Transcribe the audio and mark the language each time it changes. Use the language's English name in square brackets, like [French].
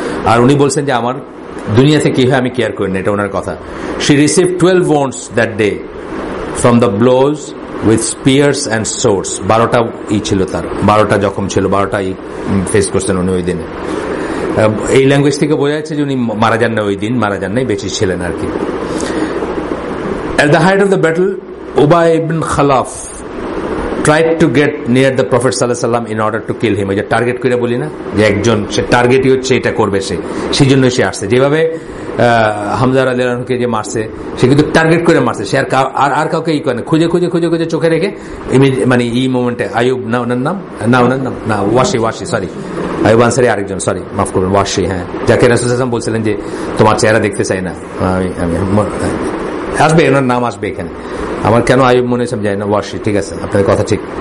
[Bangla] আর উনি বলছেন যে আমার দুনিয়াতে কি হয় আমি কেয়ার করি না, এটা ওনার কথা। [English] She received 12 wounds that day from the blows with spears and swords. [Bangla] 12টা ছিল তার, 12টা জখম ছিল, 12টাই ফেস করছেন উনি ওই দিনে। এই ল্যাঙ্গুয়েজ থেকে বোঝা যাচ্ছে যে উনি মারা যান না, ওই দিন মারা যান নাই, বেঁচে ছিলেন আর কি। [English] At the height of the battle, Ubay ibn Khalaf tried to get near the Prophet sallallahu alaihi wasallam in order to kill him. [Bangla] ওই যে টার্গেট করে বলি না, যে একজন সে টার্গেটই হচ্ছে এটা করবে, সেই জন্য সে আসছে। যেভাবে হামজা রাদিয়াল্লাহু আনহুকে যে মারছে, সে কিন্তু টার্গেট করে মারছে, সে আর কাউকে ই করে খুঁজে খুঁজে খুঁজে খুঁজে চোখে রেখে, মানে এই মোমেন্টে আইয়ুব না ওনার নাম না ওয়াশি সরি, আইয়ুব আনসারী আরেকজন, সরি মাফ করবেন, ওয়াশি, হ্যাঁ, যাকে রাসূলুল্লাহ সাল্লাল্লাহু আলাইহি ওয়াসাল্লাম বলছিলেন যে তোমার চেহারা দেখতে চাই না, আমি আসবে, ওনার নাম আসবে এখানে, আমার কেন আইয়ুব মনে হচ্ছে যায় না, ওয়াশি, ঠিক আছে, আপনাদের কথা ঠিক।